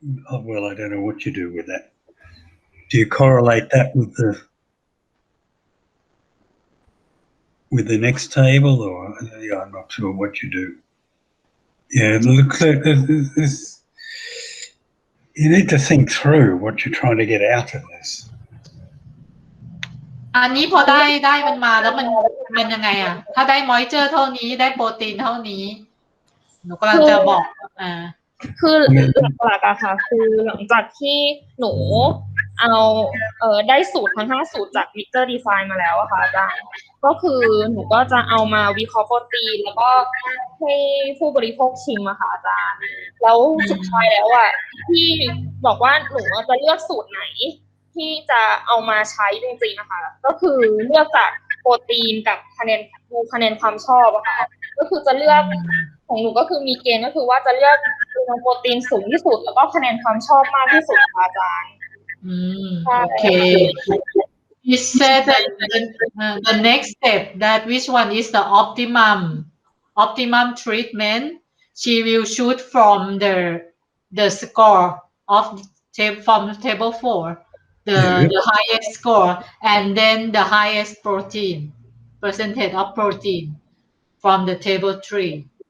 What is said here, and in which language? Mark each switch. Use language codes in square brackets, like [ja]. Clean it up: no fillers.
[en] Oh, well, I don't know what you do with that. Do you correlate that with the next table, or yeah, I'm not sure what you do. Yeah, look, you need to think through what you're trying to get out of this. [th] อันนี้พอได้มันมาแล้วมันยังไงอ่ะถ้าได้มอยเจอร์เท่านี้ได้โปรตีนเท่านี้หนูกำลังจะบอก คือหลักๆอะค่ะคือหลังจากที่หนูเอาได้สูตรทั้ง5สูตรจาก Victor Design มาแล้วอะค่ะอาจารย์ก็คือหนูก็จะเอามาวิเคราะห์โปรตีนแล้วก็ให้ผู้บริโภคชิมอะค่ะอาจารย์แล้วสุดท้ายแล้วอะที่บอกว่าหนูจะเลือกสูตรไหนที่จะเอามาใช้จริงๆนะคะก็คือเลือกจากโปรตีนกับค ะแนนความชอบอะค่ะก็คือจะเลือกของหนูก็คือมีเกณฑ์ก็คือว่าจะเลือกโปรตีนสูงที่สุดแล้วก็คะแนนความชอบมากที่สุดค่ะอาจารย์ [en] Okay. You said that the next step that which one is the optimum treatment. She will shoot from the score of from table 4, the highest score, and then the highest protein percentage of protein from the table 3.